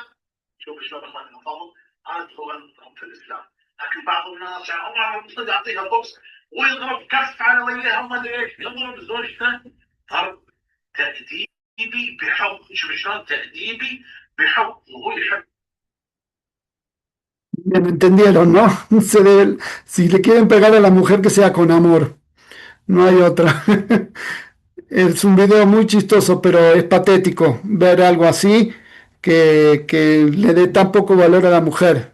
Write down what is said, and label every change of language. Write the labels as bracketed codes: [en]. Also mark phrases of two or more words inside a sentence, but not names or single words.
[ar] شوف شلون اخواني الافاضل؟ هذا هو النظام في الاسلام. لكن بعض الناس عمره مصدق يعطيها بوكس ويضرب كف على وجهها ما ادري ايش يضرب زوجته. ضرب تأديبي بحب. شوف شلون تأديبي بحب وهو يحب. [es] Bien, entendieron, ¿no? Si le quieren pegar a la mujer, que sea con amor. No hay otra. Es un video muy chistoso, pero es patético ver algo así que le dé tan poco valor a la mujer.